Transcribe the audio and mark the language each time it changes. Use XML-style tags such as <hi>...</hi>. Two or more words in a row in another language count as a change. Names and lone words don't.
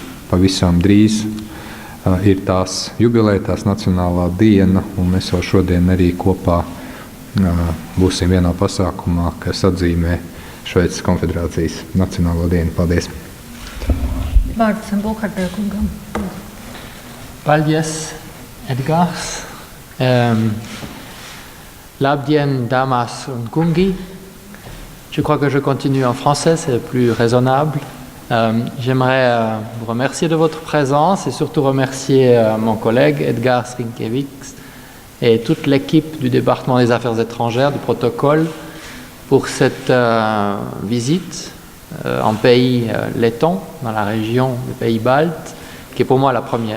<lv>Pavisam drīz ir tās jubileja, tās nacionālā diena, un mēs jau šodien arī kopā būsim vienā pasākumā, kas atzīmē Šveices konfederācijas nacionālo dienu. Paldies! Vārds Burkhardt kungam. Paldies, Edgars. Labdien, damas un kungi.</lv> <fr>Je crois que je continue en français, c'est plus raisonnable. J'aimerais vous remercier de votre présence et surtout remercier mon collègue Edgars Rinkēvičs et toute l'équipe du département des affaires étrangères du protocole pour cette visite en pays letton, dans la région des pays baltes, qui est pour moi la première.</fr>